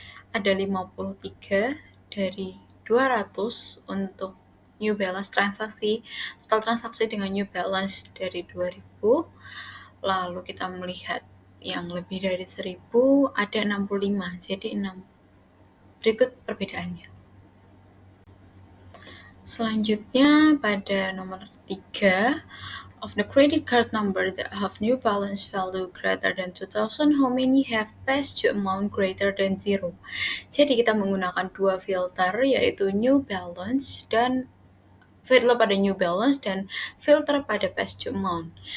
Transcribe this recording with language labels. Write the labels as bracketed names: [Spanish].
[Indonesian] Ada 53 dari 200 untuk new balance transaksi, total transaksi dengan new balance dari 2000. Lalu kita melihat yang lebih dari 1000 ada 65, jadi 6. Berikut perbedaannya. Selanjutnya pada nomor 3, [English] of the credit card number that have new balance value greater than 2000, how many have past due amount greater than 0? [Indonesian] Jadi kita menggunakan dua filter, yaitu new balance dan filter pada new balance dan filter pada past due amount.